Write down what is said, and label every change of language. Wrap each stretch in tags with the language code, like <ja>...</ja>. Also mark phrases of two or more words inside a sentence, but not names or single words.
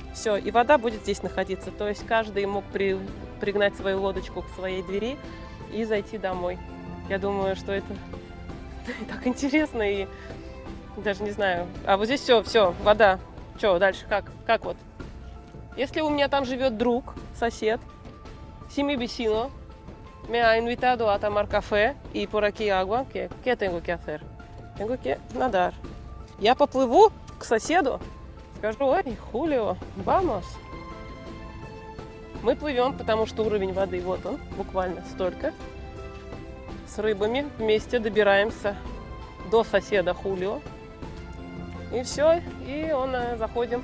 <ru>Все, и вода будет здесь находиться. То есть каждый мог пригнать свою лодочку к своей двери и зайти домой. Я думаю, что это так интересно, и даже не знаю. А вот здесь все, вода. Что дальше? Как вот? Если у меня там живет друг, сосед,</ru> <es>si mi vecino me ha invitado a tomar café y por aquí agua, ¿qué tengo que hacer? Tengo que nadar.</es> <ru>Я поплыву к соседу, скажу: ой, Хулио, vamos. Мы плывем, потому что уровень воды, вот он, буквально столько. С рыбами вместе добираемся до соседа Хулио. И все, и заходим.</ru>